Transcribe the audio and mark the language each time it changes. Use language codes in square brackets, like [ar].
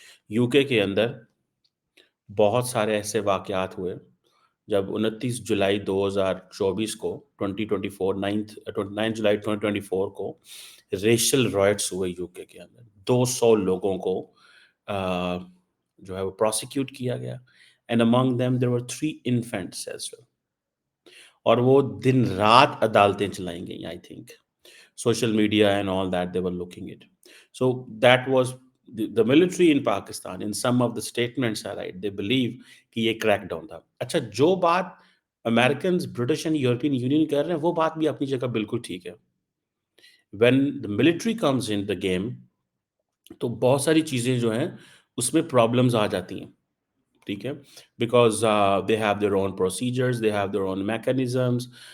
[hi] UK के अंदर बहुत सारे ऐसे वाकयात हुए जब 29 जुलाई 2024 को 2024 9 जुलाई 2024 को रेशियल रॉयट्स हुए यूके के अंदर। 200 लोगों को अ, जो है वो प्रोसिक्यूट किया गया, [en] And among them there were 3 infants as well. [hi] और वो दिन-रात अदालतें चलाई गईं, I think. [en] Social media and all that, they were looking it. So that was the military in Pakistan. In some of the statements are right, they believe [hi] कि ये crackdown था। अच्छा, जो बात American, British and European union कर रहे हैं, वो बात भी अपनी जगह बिल्कुल ठीक है। [en] when the military comes in the game, [hi] तो बहुत सारी चीज़ें जो हैं उसमें प्रॉब्लम्स आ जाती हैं। ठीक है, [en] Because they have their own procedures, they have their own mechanisms.